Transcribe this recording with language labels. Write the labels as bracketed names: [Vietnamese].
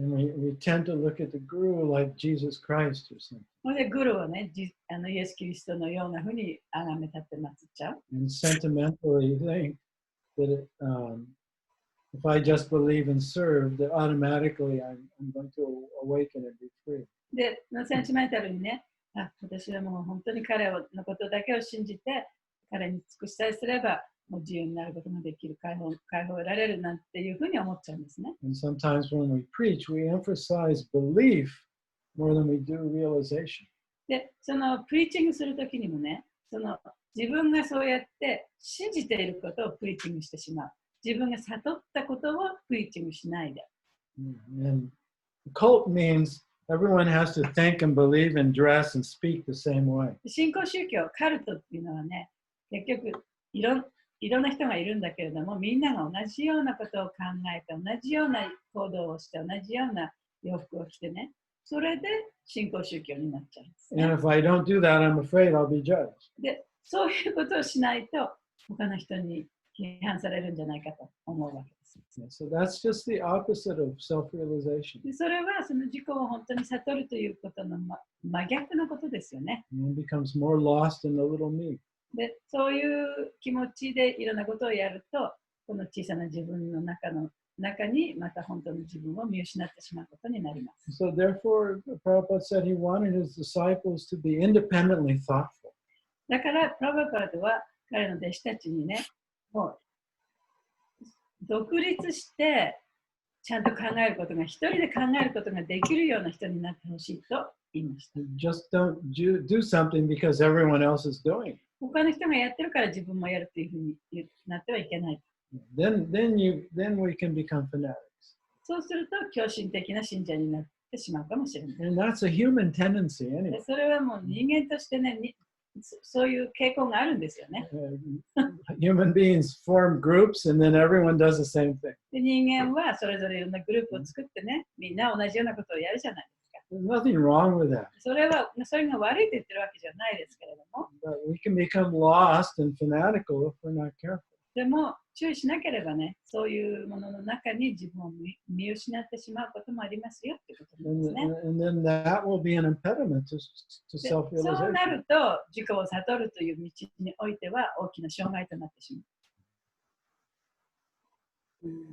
[English] And we tend to look at the guru like Jesus Christ or something. [Japanese] それでグルをね、イエス・キリストのようなふうに崇めたって祀っちゃう。 [English] And sentimentally think that if I just believe and serve, that automatically I'm going to awaken and be free. [Japanese] で、センチメンタルにね、私はもう本当に彼のことだけを信じて、彼に尽くしさえすれば、もう自由になることができる、解放を得られるなんていうふうに思っちゃうんですね。 [English] And sometimes when we preach, we emphasize belief more than we do realization. [Japanese] で、そのプリーチングするときにもね、自分がそうやって信じていることをプリーチングしてしまう。自分が悟ったことをプリーチングしないで。 [English] And cult means everyone has to think and believe and dress and speak the same way. [Japanese] 新興宗教、カルトっていうのはね、結局いろんな人がいるんだけれども、みんなが同じようなことを考えて、同じような行動をして、同じような洋服を着てね、それで新興宗教になっちゃうんです、ね。 [English] And if I don't do that, I'm afraid I'll be judged. [Japanese] で、そういうことをしないと、他の人に批判されるんじゃないかと思うわけです。 [English] So that's just the opposite of self-realization. [Japanese] でそれはその自己を本当に悟るということの真逆のことですよね。 [English] One becomes more lost in the little me. [Japanese] で、そういう気持ちでいろんなことをやると、この小さな自分の中にまた本当の自分を見失ってしまうことになります。 [English] So therefore, Prabhupada said he wanted his disciples to be independently thoughtful. [Japanese] だから、プラバパードは彼の弟子たちにね、もう独立してちゃんと考えることが、一人で考えることができるような人になってほしいと言いました。 [English] Just don't do something because everyone else is doing it. [Japanese] 他の人がやってるから自分もやるというふうになってはいけない。 [English] Then we can become fanatics. [Japanese] そうすると狂信的な信者になってしまうかもしれない。 [English] And that's a human tendency [Japanese] で [English] anyway. [Japanese] それはもう人間としてね、そういう傾向があるんですよね。 [English] Human beings form groups and then everyone does the same thing. [Japanese] で人間はそれぞれいろんなグループを作ってね、みんな同じようなことをやるじゃないですか。 [English] There's nothing wrong with that. [Japanese] それが悪いと言ってるわけじゃないですけれども、 [English] But we can become lost and fanatical if we're not careful. [Japanese] でも注意しなければね、そういうものの中に自分を見失ってしまうこともありますよってことなんですね。 [English] And then that will be an impediment to [Japanese] でそうな [English] self-realization. [Japanese] ると、自己を悟るという道においては大きな障害となってしまう。